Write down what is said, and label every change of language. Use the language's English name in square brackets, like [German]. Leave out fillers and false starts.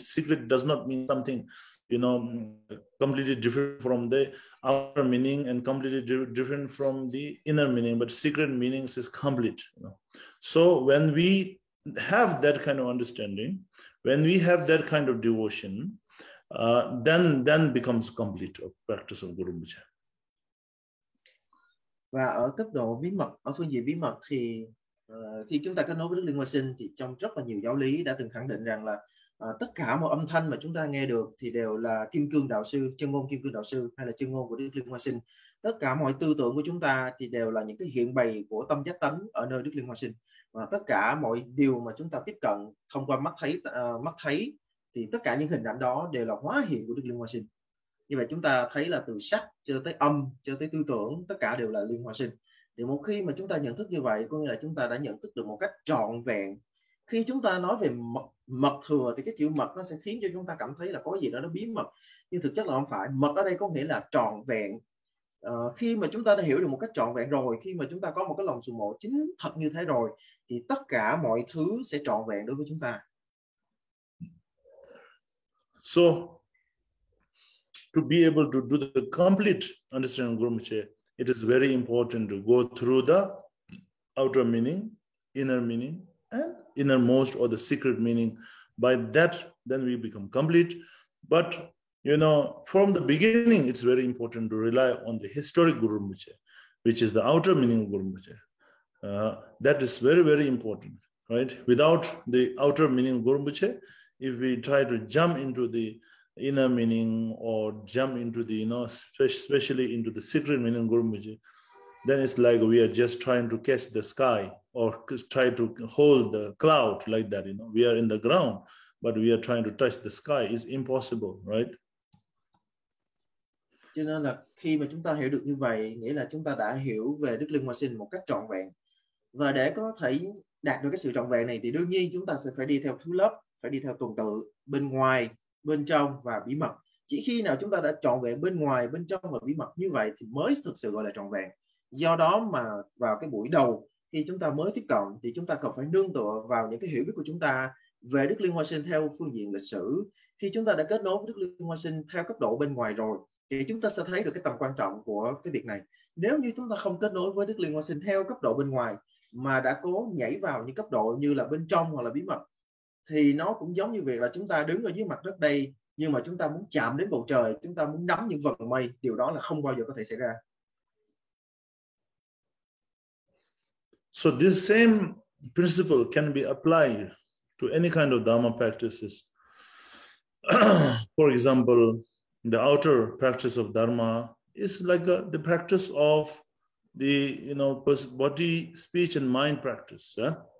[English] Secret does not mean something, completely different from the outer meaning and completely different from the inner meaning, but secret meanings is complete. So when we have that kind of understanding, when we have that kind of devotion, then becomes complete of practice of Guru Rinpoche. [Vietnamese] Và ở cấp độ bí mật, ở phương diện bí mật thì khi chúng ta kết nối với Đức Liên Hoa Sinh thì trong rất là nhiều giáo lý đã từng khẳng định rằng là tất cả mọi âm thanh mà chúng ta nghe được thì đều là kim cương đạo sư, chân ngôn kim cương đạo sư hay là chân ngôn của Đức Liên Hoa Sinh. Tất cả mọi tư tưởng của chúng ta thì đều là những cái hiện bày của tâm giác tánh ở nơi Đức Liên Hoa Sinh. Và tất cả mọi điều mà chúng ta tiếp cận thông qua mắt thấy thì tất cả những hình ảnh đó đều là hóa hiện của Đức Liên Hoa Sinh. Như vậy chúng ta thấy là từ sắc cho tới âm cho tới tư tưởng, tất cả đều là Liên Hoa Sinh. Thì một khi mà chúng ta nhận thức như vậy, có nghĩa là chúng ta đã nhận thức được một cách trọn vẹn. Khi chúng ta nói về mật thừa thì cái chữ mật nó sẽ khiến cho chúng ta cảm thấy là có gì đó nó bí mật, nhưng thực chất là không phải. Mật ở đây có nghĩa là trọn vẹn. Khi mà chúng ta đã hiểu được một cách trọn vẹn rồi, khi mà chúng ta có một cái lòng sùng mộ chính thật như thế rồi, thì tất cả mọi thứ sẽ trọn vẹn đối với chúng ta. [English] So to be able to do the complete understanding of Guru Rinpoche, it is very important to go through the outer meaning, and innermost or the secret meaning. By that, then we become complete. But from the beginning, it's very important to rely on the historic Guru Rinpoche, which is the outer meaning of Guru Rinpoche. That is very, very important, right? Without the outer meaning of Guru Rinpoche, if we try to jump into the inner meaning or jump into the, especially into the secret meaning of Guru Rinpoche, then it's like we are just trying to catch the sky or try to hold the cloud like that. We are in the ground, but we are trying to touch the sky. It's impossible, right? [Vietnamese] Cho nên là khi mà chúng ta hiểu được như vậy, nghĩa là chúng ta đã hiểu về Đức Liên Hoa Sinh một cách trọn vẹn. Và để có thể đạt được cái sự trọn vẹn này thì đương nhiên chúng ta sẽ phải đi theo thứ lớp, phải đi theo tuần tự, bên ngoài, bên trong và bí mật. Chỉ khi nào chúng ta đã trọn vẹn bên ngoài, bên trong và bí mật như vậy thì mới thực sự gọi là trọn vẹn. Do đó mà vào cái buổi đầu khi chúng ta mới tiếp cận thì chúng ta cần phải nương tựa vào những cái hiểu biết của chúng ta về Đức Liên Hoa Sinh theo phương diện lịch sử. Khi chúng ta đã kết nối với Đức Liên Hoa Sinh theo cấp độ bên ngoài rồi thì chúng ta sẽ thấy được cái tầm quan trọng của cái việc này. Nếu như chúng ta không kết nối với Đức Liên Hoa Sinh theo cấp độ bên ngoài mà đã cố nhảy vào những cấp độ như là bên trong hoặc là bí mật thì nó cũng giống như việc là chúng ta đứng ở dưới mặt đất đây nhưng mà chúng ta muốn chạm đến bầu trời, chúng ta muốn nắm những vầng mây, điều đó là không bao giờ có thể xảy ra. [English] So this same principle can be applied to any kind of Dharma practices. For example, the outer practice of Dharma is like the practice of the body, speech, and mind practice. Yeah?